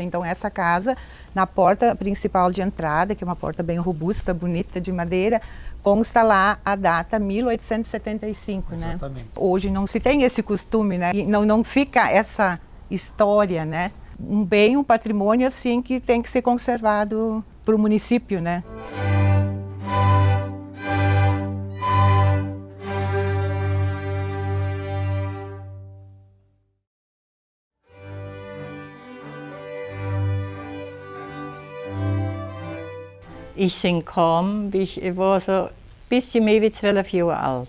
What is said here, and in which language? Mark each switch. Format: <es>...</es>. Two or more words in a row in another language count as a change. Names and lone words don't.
<pt>Então essa casa, na porta principal de entrada, que é uma porta bem robusta, bonita, de madeira, consta lá a data 1875, Exatamente. Né? Hoje não se tem esse costume, né? E não fica essa história, né? Um bem, um patrimônio assim que tem que ser conservado para o município, né?</pt> <de>Ich bin gekommen, ich war so ein bisschen mehr wie 12 Jahre alt.</de>